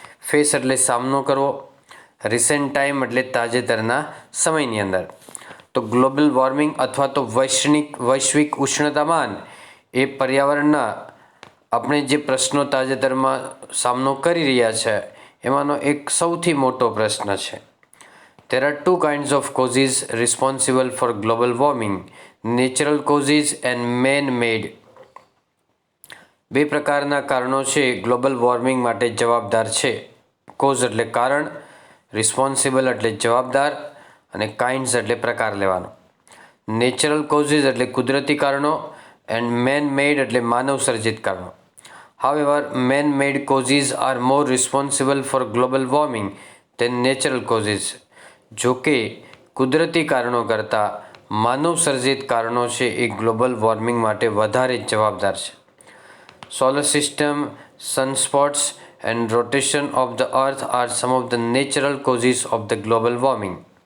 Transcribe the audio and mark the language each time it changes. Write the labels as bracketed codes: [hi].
[gu] Face એટલે સામનો કરવો, રિસેન્ટ ટાઈમ એટલે તાજેતરના સમયની અંદર. તો ગ્લોબલ વોર્મિંગ અથવા તો વૈશ્વિક ઉષ્ણતામાન એ પર્યાવરણના આપણે જે પ્રશ્નો તાજેતરમાં સામનો કરી રહ્યા છે એમાંનો એક સૌથી મોટો પ્રશ્ન છે. [en] There are two kinds of causes responsible for global warming: natural causes and man-made. [gu] બે પ્રકારના કારણો છે ગ્લોબલ વોર્મિંગ માટે જવાબદાર છે. કોઝ એટલે કારણ, રિસ્પોન્સિબલ એટલે જવાબદાર, અને કાઇન્ડ્સ એટલે પ્રકાર લેવાનો. નેચરલ કોઝિસ એટલે કુદરતી કારણો, એન્ડ મેન મેડ એટલે માનવ સર્જિત કારણો. [en] However, man-made causes are more responsible for global warming than natural causes. [gu] જો કે કુદરતી કારણો કરતાં માનવ સર્જિત કારણો છે એ ગ્લોબલ વોર્મિંગ માટે વધારે જ જવાબદાર છે. [en] Solar system, sunspots and rotation of the earth are some of the natural causes of the global warming.